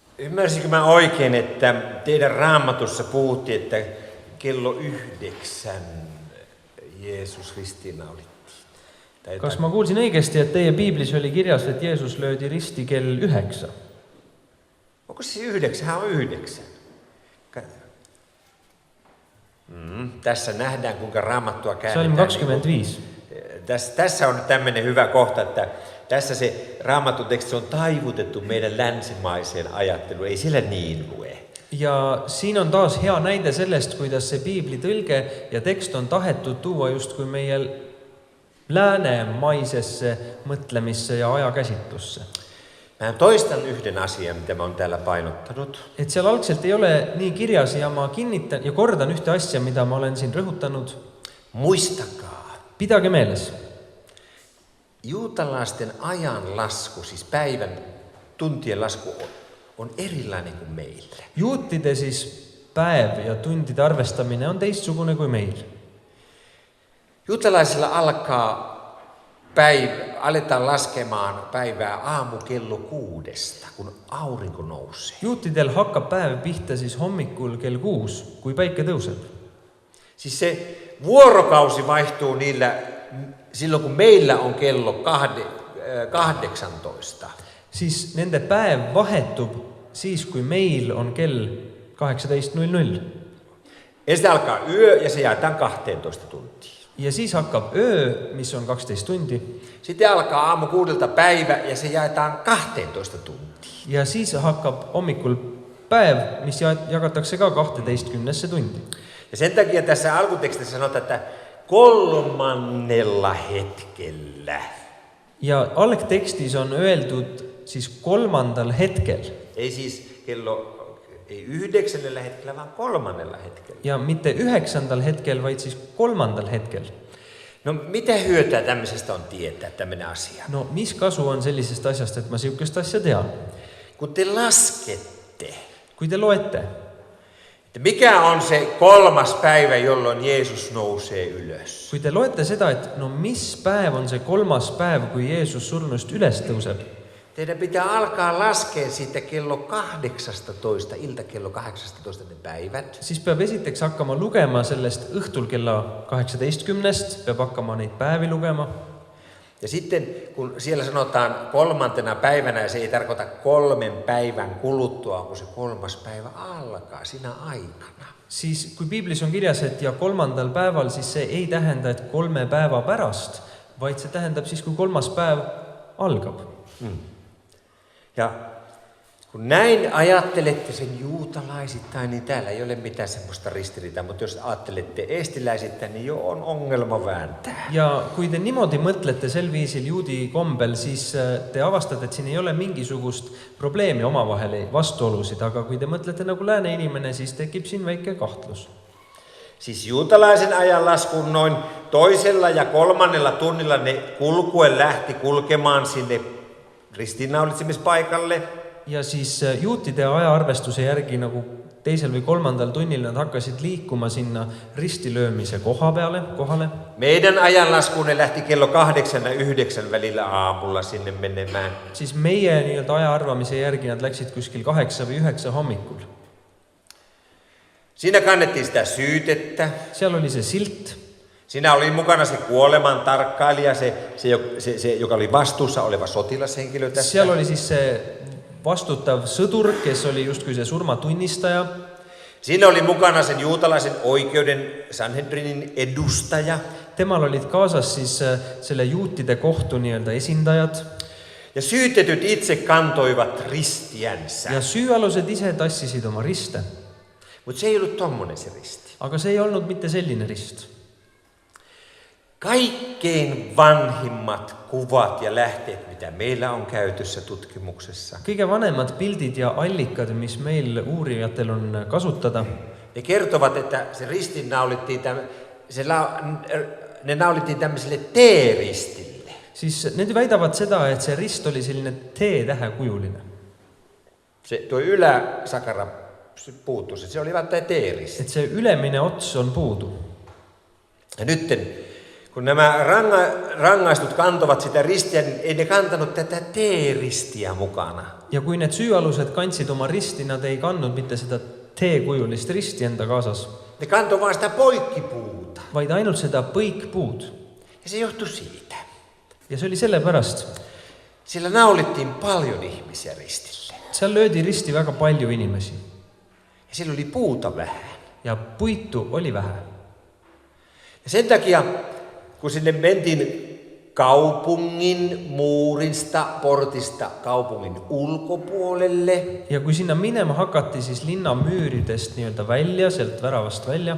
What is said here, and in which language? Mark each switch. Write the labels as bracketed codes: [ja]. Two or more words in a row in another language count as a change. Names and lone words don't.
[fi] Ymmärsinkö mä oikein, että teidän Raamatussa puhuttiin, että kello 9 Jeesus ristiinnaulittiin? [et] Kas ma kuulsin õigesti, et teie piiblis oli kirjas, et Jeesus löödi risti kell 9? [fi] Onko se 9? On 9. Tässä nähdään, kuinka Raamattua käännetään. [et] Psalm 25. [fi] Tässä on nyt tämmöinen hyvä kohta, että tässä se Raamatun teksti on taivutettu meidän länsimaiseen ajatteluun. Ei siellä niin lue. [et] Ja siin on taas hea näide sellest, kuidas see piibli tõlge ja tekst on tahetud tuua just kui meie läänemaisesse mõtlemisse ja ajakäsitlusse. [fi] Mä toistan yhden asian, mitä mä oon täällä painottanut. [et] Et seal algselt ei ole nii kirjas ja ma kinnitan ja kordan ühte asja, mida ma olen siin rõhutanud. [fi] Muistakaa. [et] Pidage meeles. [fi] Juutalaisten ajan lasku, siis päivän tuntien lasku on erilainen kuin meillä. [et] Juutide siis päev ja tundide arvestamine on teistsugune kui meil. [fi] Juutalaisilla aletaan laskemaan päivää aamukello 6, kun aurinko nousee. [et] Juutidel hakkab päev pihta siis hommikul kell 6, kui päike tõuseb. [fi] Siis se vuorokausi vaihtuu niillä silloin, kun meillä on kello 18. [et] Siis nende päev vahetub siis, kui meil on kell 18.00. [fi] Ensin alkaa yö ja se jaetaan 12 tuntia. [et] Ja siis hakkab öö, mis on 12 tundi. [fi] Sitten alkaa aamu 6 päivä ja se jaetaan 12 tuntia. [et] Ja siis hakkab hommikul päev, mis jagatakse ka 12 tundi. [fi] Ja sen takia tässä alkutekstissä sanotaan, että 3. hetkellä. [et] Ja algtekstis on öeldud siis 3. hetkel. [fi] Ei siis ei 9. hetkellä, vaan 3. hetkellä. [et] Ja mitte 9. hetkel, vaid siis 3. hetkel. [fi] No mitä hyötyä tämmöisestä on tietää tämmöinen asia? [et] No mis kasu on sellisest asjast, [fi] että mä [et] siukest asja tean? [fi] Kun te laskette. [et] Kui te loette. [fi] Että mikä on se 3. päivä, jolloin Jeesus nousee ylös? [et] Kui te loete seda, että no mis päev on se 3. päev, kui Jeesus surnust üles tõuseb? [fi] Teidän pitää alkaa laskea siitä kello 18, iltakello 18 ne päivät. [et] Siis peab esiteks hakkama lugema sellest õhtul kella 18, peab hakkama neid päevi lugema. [fi] Ja sitten kun siellä sanotaan 3. päivänä, ja se ei tarkoita 3 päivän kuluttua, kun se 3. päivä alkaa siinä aikana. [et] Siis kui piiblis on kirjas, et ja 3. päeval, siis see ei tähenda, et 3 päeva pärast, vaid see tähendab siis, kui 3. päev algab. [fi] Ja kun näin ajattelette sen juutalaisittain, niin täällä ei ole mitään semmoista ristiriitaa, mutta jos ajattelette eestiläisittain, niin jo on ongelma vääntää. [et] Ja kui te niimoodi mõtlete sel viisil juudi kombel, siis te avastate, et siin ei ole mingisugust probleemi omavahel vastuolusid, aga kui te mõtlete nagu lääne inimene, siis tekib siin väike kahtlus. [fi] Siis juutalaisen ajanlaskun noin 2. ja 3. tunnilla ne kulkuen lähti kulkemaan sinne ristiinnaulitsemispaikalle. [et] Ja siis juutide ajaarvestuse järgi nagu 2. või 3. tunnil nad hakkasid liikuma sinna ristilöömise kohale. [fi] Meidän ajanlaskuun ne lähti kello 8 ja 9 välillä aamulla sinne menemään. [et] Siis meie nii-öelda ajaarvamise järgi nad läksid kuskil 8 või 9 hommikul. [fi] Siinä kannettiin sitä syytettä. [et] Seal oli se silt. [fi] Siinä oli mukana se kuoleman tarkkailija, se joka oli vastuussa oleva sotilashenkilö tästä. [et] Seal oli siis se vastutav sõdur, kes oli justkui se surmatunnistaja. [fi] Siinä oli mukana sen juutalaisen oikeuden Sanhedrinin edustaja. [et] Temal olid kaasas siis selle juutide kohtu nii-öelda esindajad. [fi] Ja syytetyt itse kantoivat ristiänsä. [et] Ja syyalused ise tassisid oma riste. [fi] Mutta se ei ollut tommonen se risti. [et] Aga see ei olnud mitte selline rist. [fi] Kaikkein vanhimmat kuvat ja lähteet, mitä meillä on käytössä tutkimuksessa. [et] Kõige vanemad pildid ja allikad, mis meil uurijatel on kasutada. [fi] Ne kertovat, että se ristin ne naulittiin tämmöiselle T-ristille. [et] Siis need väidavad seda, et see rist oli selline T-tähekujuline. [fi] Se tuo yläsakara puuttuu, se oli vain T-risti. [et] Et see ülemine ots on puudu. [fi] Ja nytten kun nämä rangaistut kantovat sitä ristiä, niin ei ne kantanut tätä T-ristiä mukana. [et] Ja kui need süüalused kandsid oma risti, nad ei kandnud mitte seda T-kujulist risti enda kaasas, [fi] Ne kantoi vaan sitä poikkipuuta. [et] vaid ainult seda põikpuud. [fi] Ja se johtui siitä. [et] Ja see oli sellepärast. [fi] Sillä naulittiin paljon ihmisiä ristille. [et] Seal löödi risti väga palju inimesi. [fi] Ja sillä oli puuta vähän. [et] Ja puitu oli vähe. [fi] Ja sen takia, kun sinne mentiin kaupungin muurista, portista kaupungin ulkopuolelle, [et] Ja kui sinna minema hakati, siis linna müüridest nii-öelda välja, sealt väravast välja.